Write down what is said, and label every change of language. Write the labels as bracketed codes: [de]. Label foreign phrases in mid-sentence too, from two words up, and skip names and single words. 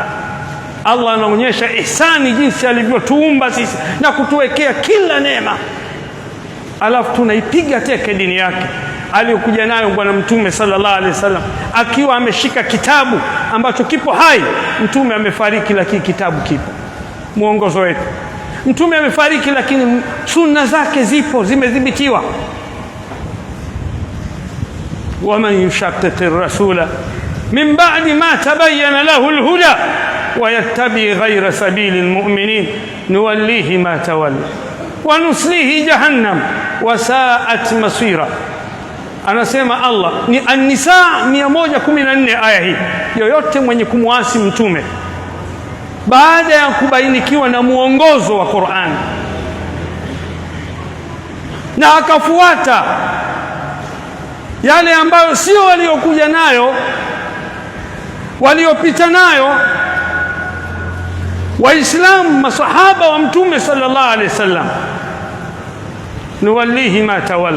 [sw] Allah anaonyesha ihsani jinsi alivyotuumba sisi na kutuwekea kila neema, alafu tunaipiga teke dini yake aliyokuja nayo bwana Mtume [ar] صلى الله عليه وسلم, [sw] akiwa ameshika kitabu ambacho kipo hai. Mtume amefariki lakini kitabu kipo, muongozo wetu. Mtume amefariki lakini sunna zake zipo, zimedhibitiwa. [ar] ومن يشقق الرسول من بعد ما تبين له الهدى ويتبع غير سبيل المؤمنين نوليه ما تولى ونصليه جهنم وساءت مصيرا. [sw] Anasema Allah ni An-Nisa 114 aya hii. Yoyote mwenye kumwasi mtume baada ya kubainikiwa na muongozo wa Qur'an na akafuata yale ambayo sio waliokuja nayo, waliopita nayo Waislamu, masahaba wa Mtume [ar] صلى الله عليه وسلم, نوله ما تولى.